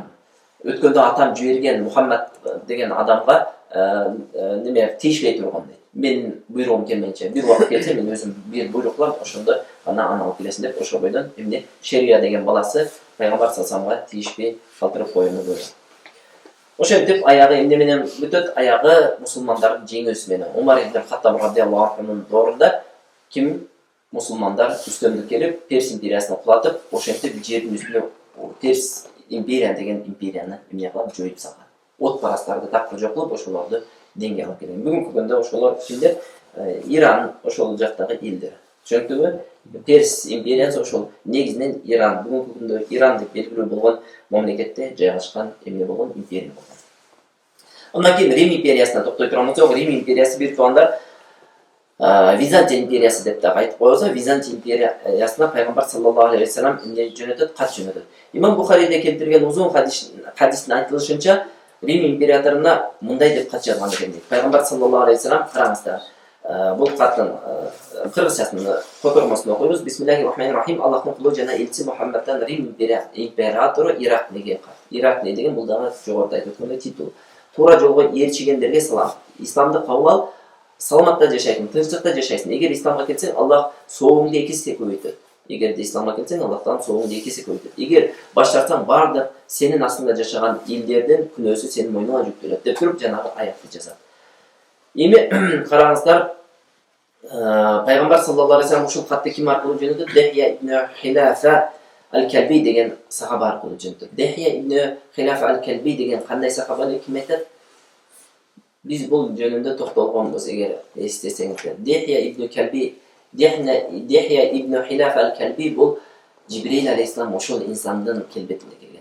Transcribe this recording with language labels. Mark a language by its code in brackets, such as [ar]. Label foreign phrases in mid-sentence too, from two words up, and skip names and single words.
[ky] Өткөндө атам жиберген Мухаммад деген адамга неме тийишпей турган дейт. Менин буйругум келмейинче, бир убакыт келсе мен өзүм бир буйрук кылам, ошондо аны алып келесиң деп, ошол бойдон эмне шерия деген баласы пайгамбар [ar] صلى الله عليه وسلم [ky] тийишпей калтырып коюуну буйругат. Ошентип аягы эмне менен бүтөт? Аягы мусулмандардын жеңүүсү менен. Умар ибн Хаттаб [ar] رضي الله عنه [ky] доорунда ким мусулмандар үстөмдүк келип, Перс империясын кулатып, ошентип жердин үстүнө Перс империя деген империяны эмне кылып жоюп салган. Отпарастарды такыр жок кылып, ошолорду деңге алып келген. Бүгүнкү күндө ошолор кимдер? Иран ошол жактагы элдер. Түшүнүктүбү? Перс империясы ошол негизинен Иран, бүгүнкү күндө Иран деп белгилүү болгон мамлекетте жайгашкан эмне болгон империя болгон. Андан кийин Рим империясына токтой турган болсок, Рим империясы бир тоондар Византия империясы деп дагы айтып коебуз. Византия империясына пайгамбар [ar] صلى الله عليه وسلم [ky] эмне жөнөтөт? Кат жөнөтөт. Имам Бухариде келтирген узун хадистин айтылышынча, Рим императоруна мындай деп кат жазган экен дейт. Пайгамбар [ar] صلى الله عليه وسلم, [ky] караңыздар, бул каттын кыргызчасын котормосун окуйбуз. [ar] بسم الله الرحمن الرحيم. [ky] Аллахтын кулу жана элчиси Мухаммадтан Рим императору Иракнеге. Иракне деген бул дагы жогоруда айтып өткөндөй титул. Туура жолго ээрчигендерге салам. Исламды кабыл ал, саламатта жашайсың, тынчтыкта жашайсың. Эгер исламга келсең, Аллах соогуңду 2 эсе көбөйтөт. Эгер исламга келсең, Аллахтан соогуңду 2 эсе көбөйтөт. Эгер баш тартсаң, бардык сенин астыңда жашаган элдердин күнөөсү сенин мойнуңа жүктөлөт деп туруп жанагы аятты жазат. Эми караңыздар, пайгамбар [ar] صلى الله عليه وسلم [ky] ушул катты ким аркылуу жөнөтөт? Дехия ибн Хилафа ал-Калби деген сахаба аркылуу жөнөтөт. Дехия ибн Хилафа ал-Калби деген кандай сахаба ким айтат? Биз бул жөнүндө токтолгонбуз, эгер эстесеңиздер. Дихya ибн Хилаф ал-Калби бул Жибрил алейхиссалам ошол инсандын келбетинде келген.